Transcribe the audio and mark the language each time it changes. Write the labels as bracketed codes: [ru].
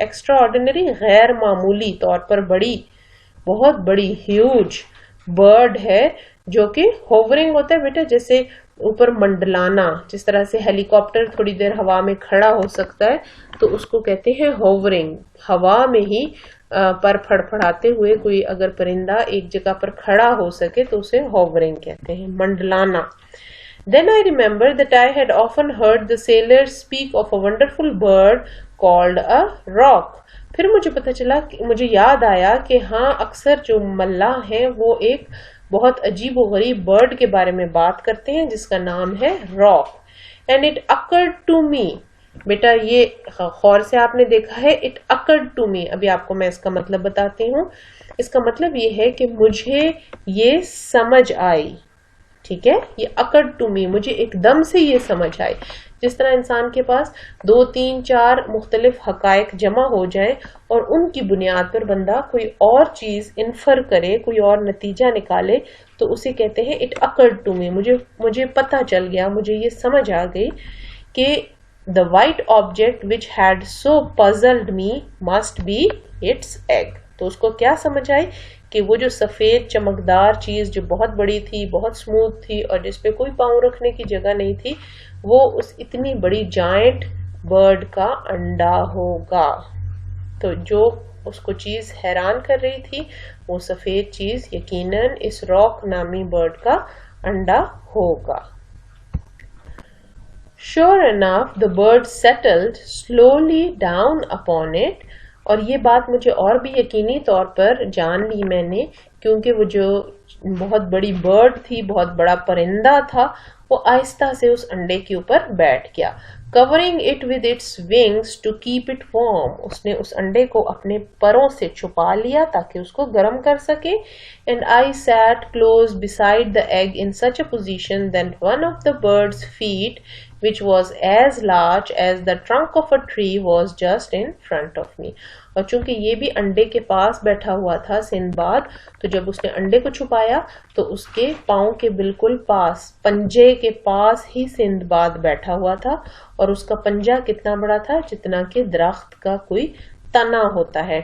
[ur] extraordinary غیر معمولی طور پر بڑی, بہت بڑی, huge برڈ ہے جو کہ hovering ہوتا ہے بیٹا جیسے اوپر منڈلانا, جس طرح سے ہیلی کاپٹر تھوڑی دیر ہوا میں کھڑا ہو سکتا ہے تو اس کو کہتے ہیں hovering. ہوا میں ہی پر پھڑپھڑاتے ہوئے کوئی اگر پرندہ ایک جگہ پر کھڑا ہو سکے تو اسے hovering کہتے ہیں, منڈلانا. [en] Then I remembered that I had often heard the sailors speak of a wonderful bird called a roc. [ur] پھر مجھے پتہ چلا, مجھے یاد آیا کہ ہاں اکثر جو ملاح ہیں وہ ایک بہت عجیب و غریب برڈ کے بارے میں بات کرتے ہیں جس کا نام ہے rock. [en] And it occurred to me, [ur] بیٹا یہ غور سے آپ نے دیکھا ہے, [en] it occurred to me. [ur] ابھی آپ کو میں اس کا مطلب بتاتی ہوں. اس کا مطلب یہ ہے کہ مجھے یہ سمجھ آئی, ٹھیک ہے, یہ [en] occurred to me, [ur] مجھے ایک دم سے یہ سمجھ آئی. جس طرح انسان کے پاس 2 3 4 مختلف حقائق جمع ہو جائیں اور ان کی بنیاد پر بندہ کوئی اور چیز انفر کرے, کوئی اور نتیجہ نکالے, تو اسے کہتے ہیں [en] it occurred to me, [ur] مجھے پتہ چل گیا, مجھے یہ سمجھ آ گئی کہ [en] the white object which had so puzzled me must be its egg. [ur] تو اس کو کیا سمجھ آئی کہ وہ جو سفید چمکدار چیز جو بہت بڑی تھی, بہت سموتھ تھی اور جس پہ کوئی پاؤں رکھنے کی جگہ نہیں تھی, وہ اس اتنی بڑی جائنٹ برڈ کا انڈا ہوگا. تو جو اس کو چیز حیران کر رہی تھی وہ سفید چیز یقیناً اس راک نامی برڈ کا انڈا ہوگا. [en] Sure enough, the bird settled slowly down upon it. [ur] اور یہ بات مجھے اور بھی یقینی طور پر جان لی میں نے, کیونکہ وہ جو بہت بڑی برڈ تھی, بہت بڑا پرندہ تھا, وہ آہستہ سے اس انڈے کے اوپر بیٹھ گیا. [en] covering it with its wings to keep it warm. [ur] اس نے اس انڈے کو اپنے پروں سے چھپا لیا تاکہ اس کو گرم کر سکے. [en] And I sat close beside the egg in such a position that one of the bird's feet which was as large as the trunk of a tree was just in front of me. [ur] اور چونکہ یہ بھی انڈے کے پاس بیٹھا ہوا تھا Sinbad, تو جب اس نے انڈے کو چھپایا تو اس کے پاؤں کے بالکل پاس، پنجے کے پاس ہی سندباد بیٹھا ہوا تھا، اور اس کا پنجہ کتنا بڑا تھا؟ جتنا کہ درخت کا کوئی تنا ہوتا ہے.